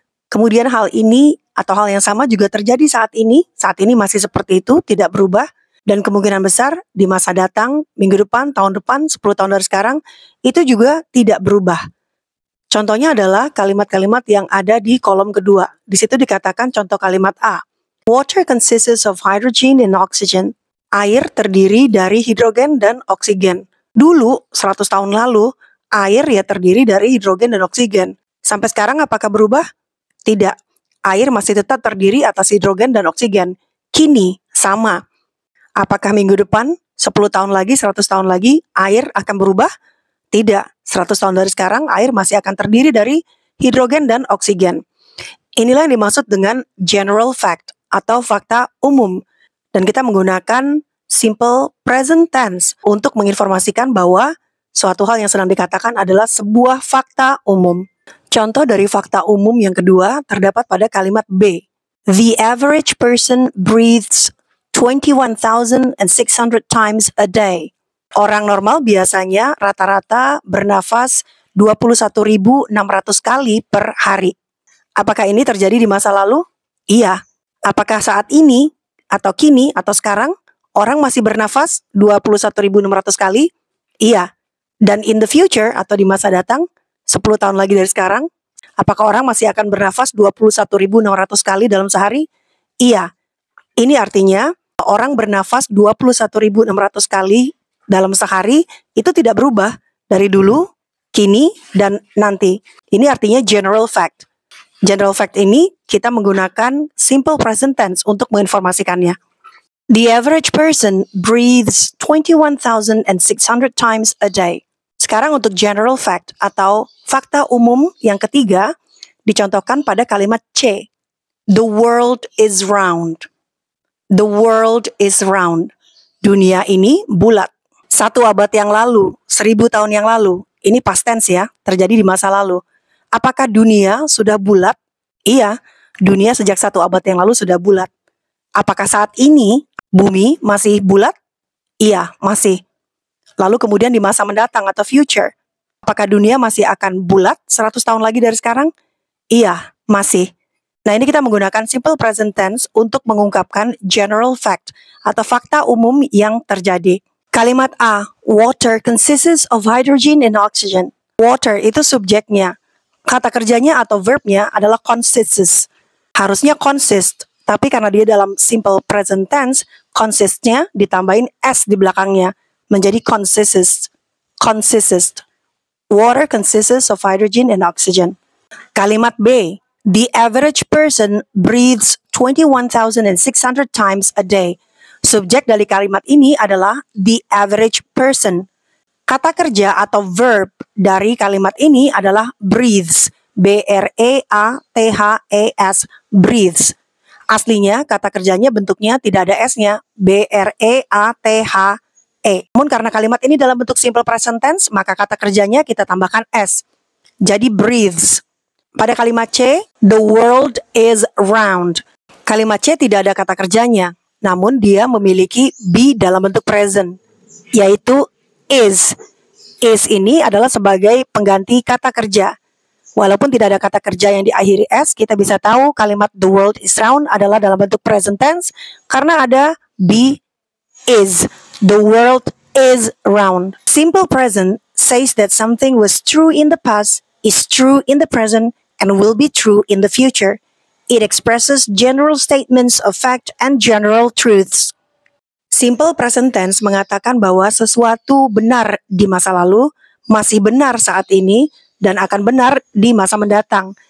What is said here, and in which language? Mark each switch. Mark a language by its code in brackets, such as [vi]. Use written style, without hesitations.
[id] Kemudian hal ini atau hal yang sama juga terjadi saat ini masih seperti itu, tidak berubah. Dan kemungkinan besar di masa datang, minggu depan, tahun depan, 10 tahun dari sekarang, itu juga tidak berubah. Contohnya adalah kalimat-kalimat yang ada di kolom kedua. Di situ dikatakan contoh kalimat A. [en] Water consists of hydrogen and oxygen. [id] Air terdiri dari hidrogen dan oksigen. Dulu, 100 tahun lalu, air ya terdiri dari hidrogen dan oksigen. Sampai sekarang apakah berubah? Tidak. Air masih tetap terdiri atas hidrogen dan oksigen. Kini, sama. Apakah minggu depan, 10 tahun lagi, 100 tahun lagi, air akan berubah? Tidak. 100 tahun dari sekarang, air masih akan terdiri dari hidrogen dan oksigen. Inilah yang dimaksud dengan general fact atau fakta umum. Dan kita menggunakan simple present tense untuk menginformasikan bahwa suatu hal yang sedang dikatakan adalah sebuah fakta umum. Contoh dari fakta umum yang kedua terdapat pada kalimat B. [en] The average person breathes 21,600 times a day. [id] Orang normal biasanya rata-rata bernafas 21.600 kali per hari. Apakah ini terjadi di masa lalu? Iya. Apakah saat ini, atau kini, atau sekarang, orang masih bernafas 21.600 kali? Iya. Dan [en] in the future, [id] atau di masa datang, 10 tahun lagi dari sekarang, apakah orang masih akan bernafas 21.600 kali dalam sehari? Iya. Ini artinya, orang bernafas 21.600 kali dalam sehari itu tidak berubah dari dulu, kini, dan nanti. Ini artinya general fact. General fact ini kita menggunakan simple present tense untuk menginformasikannya. [en] The average person breathes 21,600 times a day. [id] Sekarang untuk general fact atau fakta umum yang ketiga dicontohkan pada kalimat C. [en] The world is round. The world is round. [id] Dunia ini bulat. 1 abad yang lalu, 1000 tahun yang lalu, ini past tense ya, terjadi di masa lalu. Apakah dunia sudah bulat? Iya, dunia sejak 1 abad yang lalu sudah bulat. Apakah saat ini bumi masih bulat? Iya, masih. Lalu kemudian di masa mendatang atau future, apakah dunia masih akan bulat 100 tahun lagi dari sekarang? Iya, masih. Nah, ini kita menggunakan simple present tense untuk mengungkapkan general fact atau fakta umum yang terjadi. [en] Kalimat A, water consists of hydrogen and oxygen. [id] Water itu subjeknya. Kata kerjanya atau verbnya adalah consists. Harusnya consist, tapi karena dia dalam simple present tense, consist-nya ditambahin S di belakangnya, menjadi consists. Consists. [en] Water consists of hydrogen and oxygen. Kalimat B, the average person breathes 21,600 times a day. [id] Subjek dari kalimat ini adalah the average person. Kata kerja atau verb dari kalimat ini adalah breathes. B-R-E-A-T-H-E-S. Breathes. Aslinya kata kerjanya bentuknya tidak ada S-nya. B-R-E-A-T-H-E. Namun karena kalimat ini dalam bentuk simple present tense, maka kata kerjanya kita tambahkan S. [en] Jadi breathes. [id] Pada kalimat C, [en] the world is round. [id] Kalimat C tidak ada kata kerjanya, namun dia memiliki be dalam bentuk present, yaitu is. Is ini adalah sebagai pengganti kata kerja. Walaupun tidak ada kata kerja yang diakhiri S, kita bisa tahu kalimat [en] the world is round [id] adalah dalam bentuk present tense karena ada be is. [en] The world is round. Simple present says that something was true in the past, is true in the present, and will be true in the future. It expresses general statements of fact and general truths. [id] Simple present tense mengatakan bahwa sesuatu benar di masa lalu, masih benar saat ini, dan akan benar di masa mendatang.